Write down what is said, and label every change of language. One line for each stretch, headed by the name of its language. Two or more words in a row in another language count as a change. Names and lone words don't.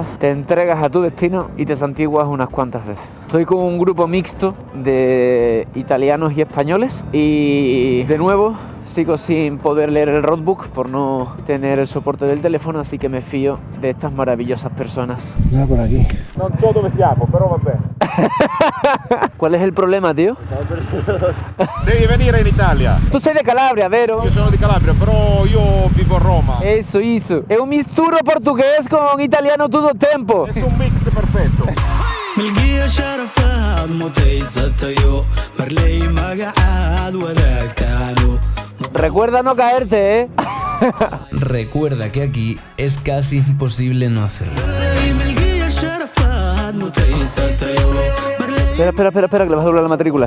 Spanish: Te entregas a tu destino y te santiguas unas cuantas veces. Estoy con un grupo mixto de italianos y españoles y, de nuevo, sigo sin poder leer el roadbook por no tener el soporte del teléfono, así que me fío de estas maravillosas personas. Ya por aquí.
Italian: Non so dove siamo, però vabbè.
Spanish: ¿Cuál es el problema, tío?
Italian: Devi venire in Italia. Tú sei de Calabria, vero? Io sono di Calabria, però io vivo a Roma.
Spanish: Eso. Es un misturo portugués con italiano todo el tiempo.
Italian: È un mix perfetto.
Spanish: Recuerda no caerte, ¿eh? Recuerda que aquí es casi imposible no hacerlo. Espera, que le vas a doblar la matrícula.